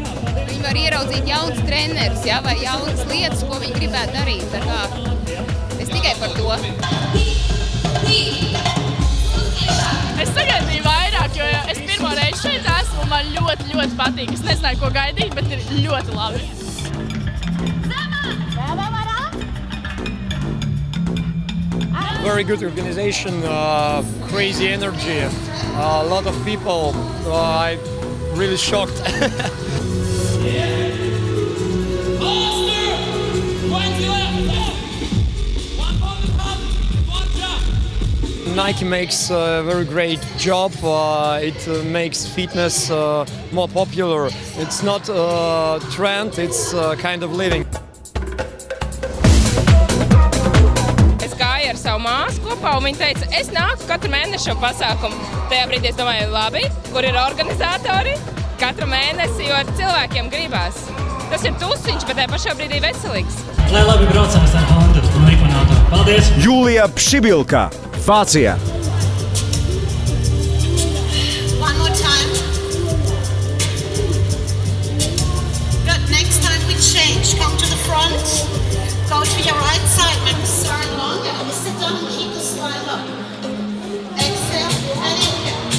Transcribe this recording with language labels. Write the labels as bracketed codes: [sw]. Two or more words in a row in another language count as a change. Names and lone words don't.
[lv] Viņi var ieraudzīt jaunas trenerus, ja, vai jaunas lietas, ko viņi gribētu darīt. Tā kā es tikai par to. Es sagaidīju vairāk, jo es pirmo reizi šeit esmu un man ļoti patīk. Es nezināju, ko gaidīt, bet ir ļoti labi. [en] Very good organization, crazy energy, a lot of people. I'm really shocked. Nike makes a very great job. It makes fitness more popular. It's not a trend, it's kind of living. [lv] Ar savu māsu kopā, un viņa teica, es nāku katru mēnesi šo pasākumu. Tajā brīdī es domāju, labi, kur ir organizatori, katru mēnesi, jo cilvēkiem gribās. Tas ir tusiņš, bet tajā pašā brīdī veselīgs. Lai labi braucamies ar Hondu un Liponātoru. Paldies! Julija Pšibilka, Vācija. [en] One more time. Good. Next time we change. Come to the front. Go to your right side. Make the slide longer. And sit down and keep the slide up. Exhale and inhale.